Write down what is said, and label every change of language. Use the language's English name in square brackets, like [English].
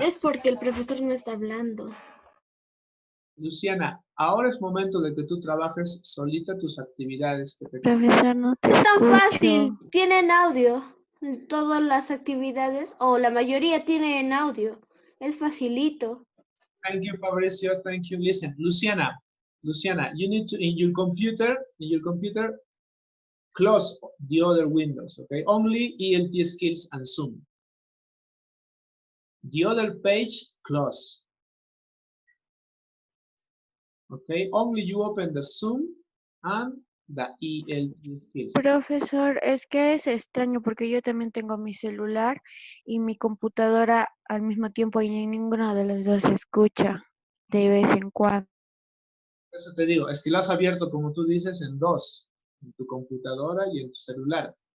[Spanish] Es porque el profesor no está hablando. Luciana, ahora es momento de que tú trabajes solita tus actividades. Que te... Profesor, no te Es tan escucho. fácil, tienen audio. Todas las actividades, o la mayoría, tienen audio. Es facilito. [English] Thank you, Fabricio. Thank you. Listen, Luciana, you need to, in your computer, close the other windows, okay? Only ELT skills and Zoom. The other page, close. Okay, only you open the Zoom and the ELT skills. [Spanish] Profesor, es que es extraño porque yo también tengo mi celular y mi computadora al mismo tiempo y ninguna de las dos se escucha de vez en cuando. Por eso te digo, es que lo has abierto, como tú dices, en dos, en tu computadora y en tu celular.